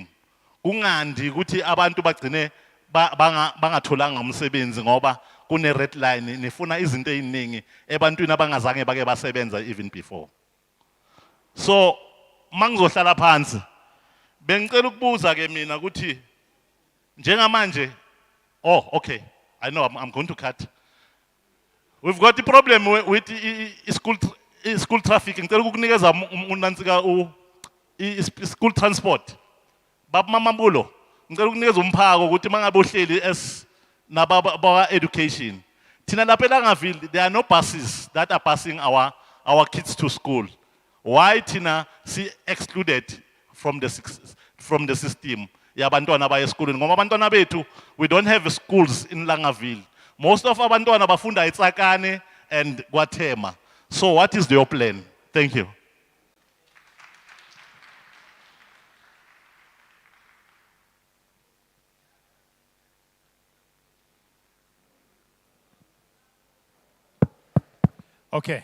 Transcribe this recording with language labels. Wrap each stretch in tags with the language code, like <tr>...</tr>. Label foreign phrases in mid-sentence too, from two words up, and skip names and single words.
<zu>Kungandi ukuthi abantu bagcine bangatholanga umsebenzi ngoba kune</zu> <en>red line</en> <zu>nifuna izinto eziningi ebantwini abangazange bake basebenza</zu> <en>even before.</en> <zu>So mangizohlala phansi bengicela ukubuza ke mina ukuthi njengamanje okay,</zu> <en>I know I'm going to cut. We've got the problem with school traffic.</en> <zu>Ngicela ukukunikeza unansika</zu> <en>school transport.</en> <zu>Baba Mamambulo, ngicela ukunikeza umphako ukuthi mangabe uhleli as naba education. Thina lapha</zu> <en>eLangaville there are no buses that are passing our kids to school. Why</en> <zu>thina si</zu> <en>excluded from the system</en> <zu>yabantwana abaya esikolweni ngoba abantwana bethu</zu> <en>we don't have schools in Langaville. Most of</en> <zu>abantwana bafunda eTsakane and KwaThema.</zu> <en>So what is your plan? Thank you. Okay.</en>